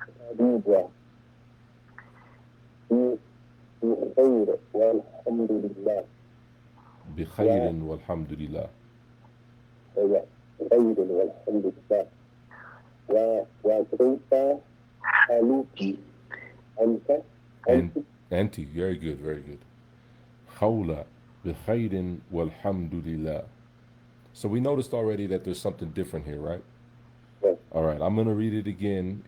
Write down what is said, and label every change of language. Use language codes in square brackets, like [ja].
[ar] خديجة في خير والحمد لله. بخير والحمد لله. خير والحمد لله. وكيف حالك أنت؟ [en] And anti, very good, very good. [ar] Khawla, بخير والحمد لله. [en] So we noticed already that there's something different here, right? Yes. All right, I'm going to read it again.